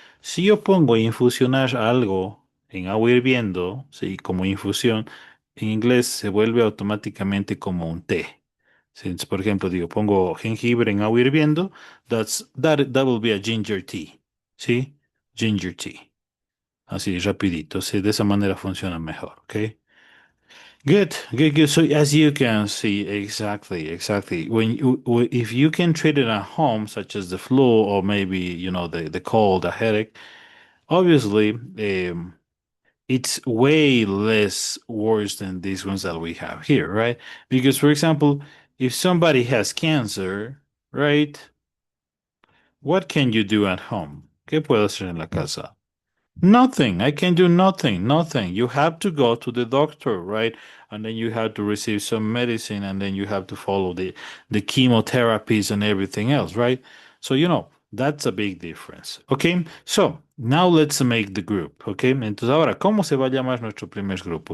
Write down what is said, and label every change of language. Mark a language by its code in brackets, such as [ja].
[es] Si yo pongo infusionar algo en agua hirviendo, sí, como infusión, en inglés se vuelve automáticamente como un té. Si, por ejemplo, digo, pongo jengibre en agua hirviendo, [en] that will be a ginger tea. [es] ¿Sí? Ginger tea. Así, rapidito. Sí, de esa manera funciona mejor, ¿ok? [en] Good, good, good. So as you can see, exactly. If you can treat it at home, such as the flu or maybe the cold, the headache, obviously, it's way less worse than these ones that we have here, right? Because, for example, if somebody has cancer, right, what can you do at home? [es] ¿Qué puedo hacer en la casa? [en] Nothing. I can do nothing. Nothing. You have to go to the doctor, right? And then you have to receive some medicine, and then you have to follow the chemotherapies and everything else, right? So that's a big difference. Okay. So now let's make the group. Okay. [es] Entonces ahora, ¿cómo se va a llamar nuestro primer grupo?